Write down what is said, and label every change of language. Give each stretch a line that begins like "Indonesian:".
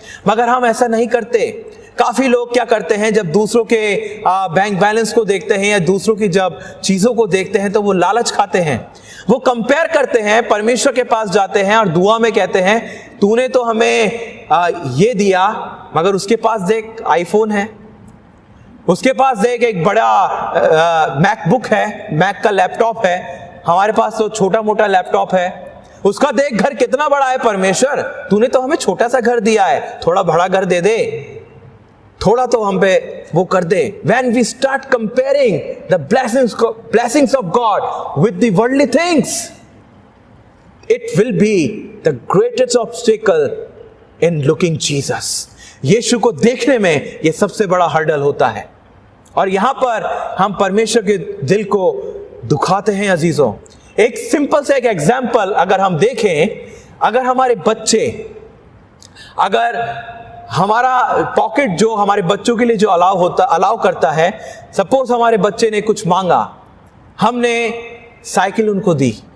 Hindi: मगर हम ऐसा नहीं करते। काफी लोग क्या करते हैं, जब दूसरों के बैंक बैलेंस को देखते हैं या दूसरों की जब चीजों को देखते हैं तो वो लालच खाते हैं, वो कंपेयर करते हैं, परमेश्वर के पास जाते हैं और दुआ में कहते हैं तूने तो हमें ये दिया मगर उसके पास देख आईफोन है, उसके पास देख एक बड़ा मैकबुक है, मैक का लैपटॉप है, हमारे पास तो छोटा मोटा लैपटॉप है, उसका देख घर कितना बड़ा है। परमेश्वर तूने तो हमें छोटा सा घर दिया है, थोड़ा बड़ा घर दे दे, थोड़ा तो हम पे वो कर दे।
English: When we start comparing the blessings of God with the worldly things, it will be the greatest obstacle in looking Jesus।
Hindi: यीशु को देखने में ये सबसे बड़ा हर्डल होता है और यहां पर हम परमेश्वर के दिल को दुखाते हैं। अजीजों, एक सिंपल से एक एग्जाम्पल अगर हम देखें, अगर हमारे बच्चे, अगर हमारा पॉकेट जो हमारे बच्चों के लिए जो अलाउ करता है, सपोज हमारे बच्चे ने कुछ मांगा, हमने साइकिल उनको दी।